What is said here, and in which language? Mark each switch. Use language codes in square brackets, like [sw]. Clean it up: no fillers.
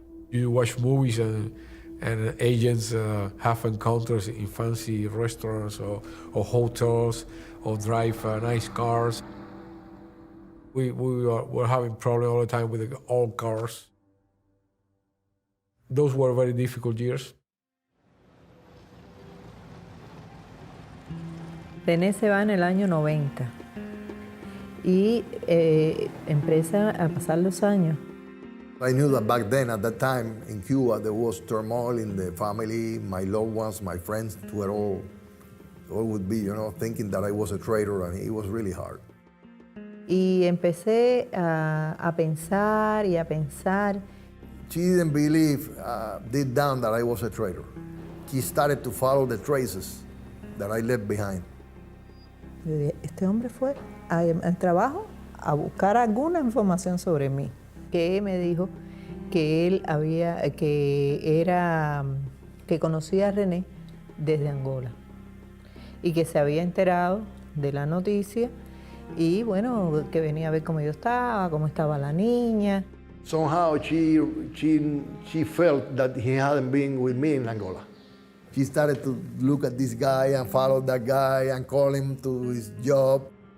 [en] You watch movies and agents have encounters in fancy restaurants or hotels or drive nice cars. were having problems all the time with all cars. Those were very difficult years. [es] René se va en el año 90 y empieza a pasar los años. [en] I knew that back then, at that time, in Cuba, there was turmoil in the family. My loved ones, my friends were all would be, thinking that I was a traitor, and it was really hard. [es] Y empecé a pensar y a pensar. [en] She didn't believe deep down that I was a traitor. She started to follow the traces that I left behind. [es] Este hombre fue al trabajo a buscar alguna información sobre mí. Que me dijo que él que conocía a René desde Angola y que se había enterado de la noticia y bueno, que venía a ver cómo estaba la niña. [en] Somehow she felt that he hadn't been with me in Angola. She started to look at this guy and follow that guy and call him to his job.